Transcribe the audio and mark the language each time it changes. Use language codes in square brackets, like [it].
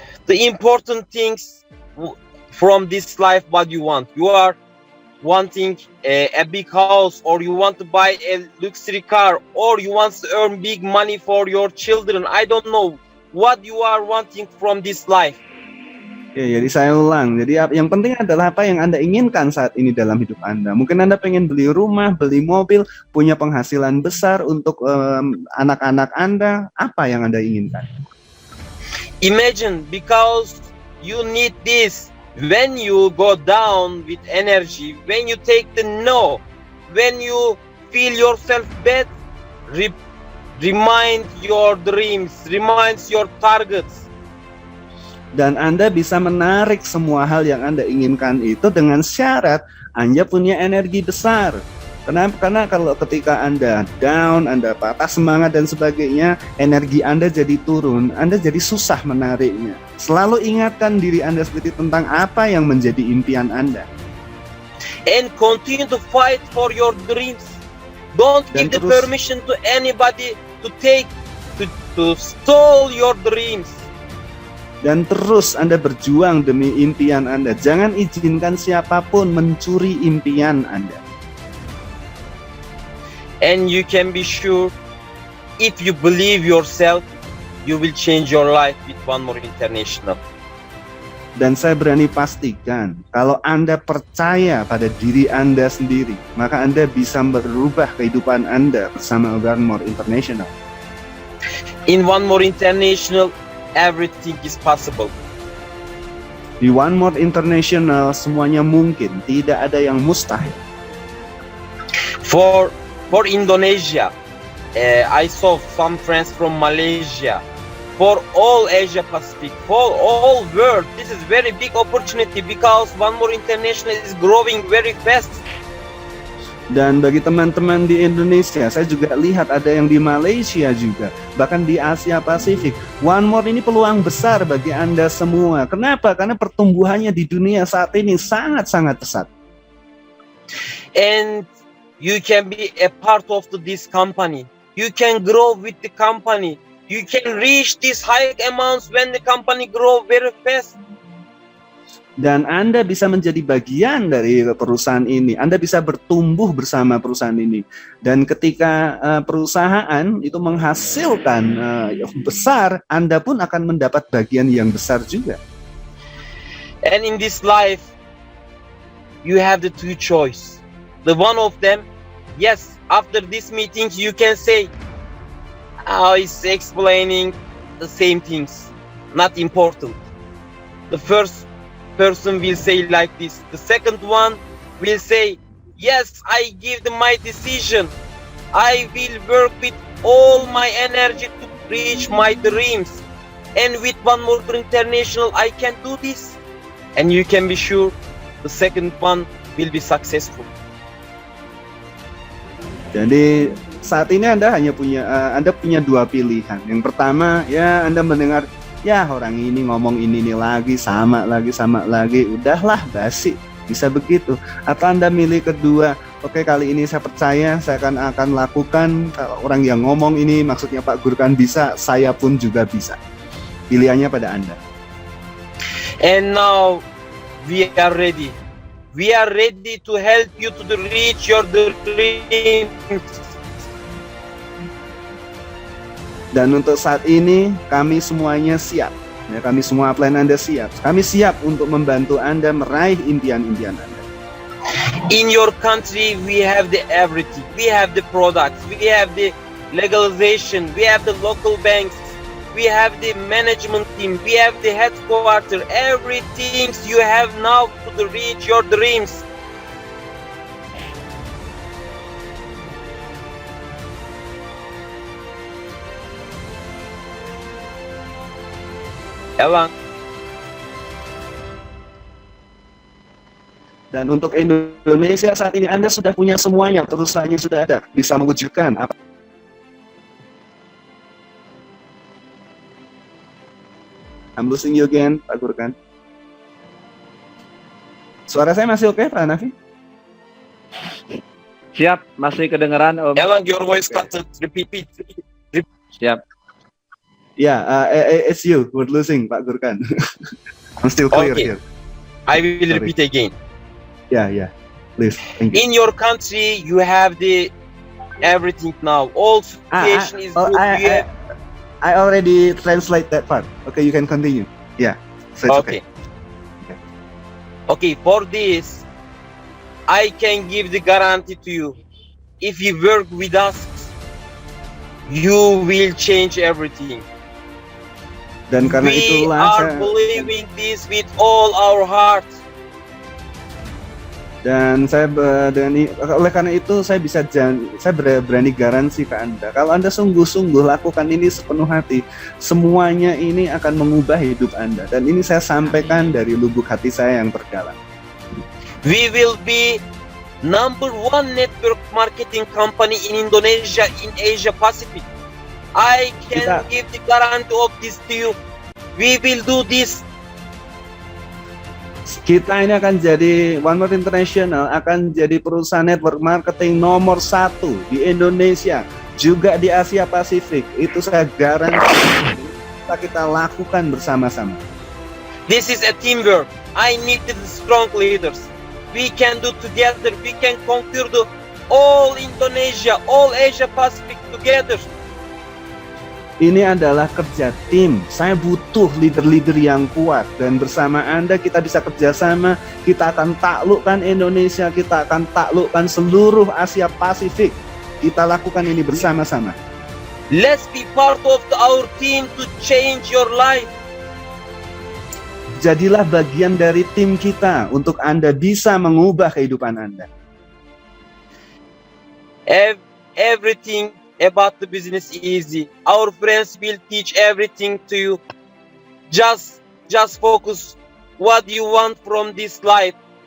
[en] The important things from this life, what you want. You are wanting a big house, or you want to buy a luxury car, or you want to earn big money for your children. I don't know what you are wanting from this life. [id] Ya, jadi saya ulang. Jadi yang penting adalah apa yang Anda inginkan saat ini dalam hidup Anda. Mungkin Anda pengen beli rumah, beli mobil, punya penghasilan besar untuk anak-anak Anda. Apa yang Anda inginkan? [en] Imagine, because you need this. When you go down with energy, when you take the no, when you feel yourself bad, remind your dreams, reminds your targets. [id] Dan Anda bisa menarik semua hal yang Anda inginkan itu dengan syarat Anda punya energi besar. Kenapa? Karena kalau ketika Anda down, Anda patah semangat dan sebagainya, energi Anda jadi turun, Anda jadi susah menariknya. Selalu ingatkan diri Anda sendiri tentang apa yang menjadi impian Anda. [en] And continue to fight for your dreams. Don't [id] Dan [en] give the [id] terus- [en] permission to anybody to steal your dreams. [id] Dan terus Anda berjuang demi impian Anda. Jangan izinkan siapapun mencuri impian Anda. [en] And you can be sure, if you believe yourself, you will change your life with One More International. [id] Dan saya berani pastikan, kalau Anda percaya pada diri Anda sendiri, maka Anda bisa merubah kehidupan Anda bersama One More International. [en] In One More International, everything is possible. [id] Di One More International, semuanya mungkin, tidak ada yang mustahil. [en] For Indonesia, I saw some friends from Malaysia. For all Asia Pacific, for all world, this is very big opportunity because One More International is growing very fast. [id] Dan bagi teman-teman di Indonesia, saya juga lihat ada yang di Malaysia juga, bahkan di Asia Pasifik. One More ini peluang besar bagi Anda semua. Kenapa? Karena pertumbuhannya di dunia saat ini sangat-sangat pesat. [en] And you can be a part of this company. You can grow with the company. You can reach these high amounts when the company grow very fast. [id] Dan Anda bisa menjadi bagian dari perusahaan ini. Anda bisa bertumbuh bersama perusahaan ini. Dan ketika perusahaan itu menghasilkan besar, Anda pun akan mendapat bagian yang besar juga. [en] And in this life, you have the two choice. The one of them, yes, after this meeting, you can say, is explaining the same things, not important. The first person will say like this. The second one will say, yes, I give my decision. I will work with all my energy to reach my dreams. And with One More International, I can do this. And you can be sure the second one will be successful. [id] Jadi saat ini Anda punya dua pilihan. Yang pertama, ya Anda mendengar, ya orang ini ngomong ini lagi, sama lagi, udahlah basi, bisa begitu. Atau Anda milih kedua, Oke, kali ini saya percaya saya akan lakukan. Kalau orang yang ngomong ini maksudnya Pak Gurkan bisa, saya pun juga bisa. Pilihannya pada Anda. [en] And now we are ready. We are ready to help you to reach your dreams. [id] Dan untuk saat ini kami semuanya siap. Ya, kami semua plan Anda siap. Kami siap untuk membantu Anda meraih impian-impian Anda. [en] In your country, we have the everything. We have the products. We have the legalization. We have the local banks. We have the management team. We have the headquarters. Everything you have now to reach your dreams. Elang. [id] Dan untuk Indonesia saat ini Anda sudah punya semuanya, terusannya sudah ada, bisa mewujudkan apa. [en] I'm losing you again, Pak Gurkan. [id] Suara saya masih oke, Pak Hanafi? Siap, masih kedengeran Om. [en] Elang, your voice cut. Repeat. [id] Siap. [en] Yeah, it's you, we're losing, Pak Gurkan. I'm still clear Okay. here. I will Sorry. repeat again. Yeah, please, thank you. In your country, you have the everything now. All situation is good. You have- I already translate that part. Okay, you can continue. Yeah, so it's okay. Okay, for this, I can give the guarantee to you. If you work with us, you will change everything. [id] Dan karena [en] We [id] itulah [en] are believing this with all our heart. [id] oleh karena itu saya berani garansi ke Anda. Kalau Anda sungguh-sungguh lakukan ini sepenuh hati, semuanya ini akan mengubah hidup Anda. Dan ini saya sampaikan dari lubuk hati saya yang terdalam. [en] We will be number one network marketing company in Indonesia, in Asia Pacific. I can give the guarantee of this to you. We will do this. [id] Kita ini akan jadi One More International, akan jadi perusahaan network marketing nomor 1 di Indonesia, juga di Asia Pasifik. Itu saya garansi kita lakukan bersama-sama. [en] This is a teamwork. I need the strong leaders. We can do together. We can conquer the all Indonesia, all Asia Pacific together. [id] Ini adalah kerja tim. Saya butuh leader-leader yang kuat, dan bersama Anda kita bisa kerjasama. Kita akan taklukkan Indonesia, kita akan taklukkan seluruh Asia Pasifik. Kita lakukan ini bersama-sama. [en] Let's be part of our team to change your life. [id] Jadilah bagian dari tim kita untuk Anda bisa mengubah kehidupan Anda. [en] Everything about the business easy. Our friends will teach everything to you. Just focus what you want from this life.